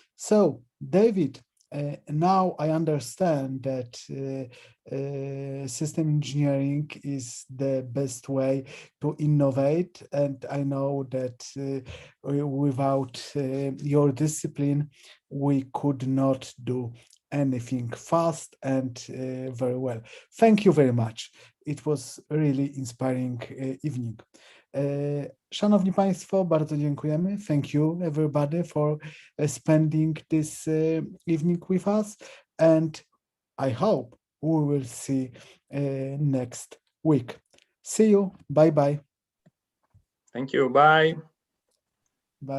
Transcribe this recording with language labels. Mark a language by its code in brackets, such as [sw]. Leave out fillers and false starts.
[en] So David, now I understand that system engineering is the best way to innovate, and I know that without your discipline, we could not do anything fast and very well. Thank you very much. It was really inspiring evening. [pl] Szanowni Państwo, bardzo dziękujemy. [en] Thank you everybody for spending this evening with us, and I hope we will see next week. See you. Bye bye. Thank you. Bye. Bye.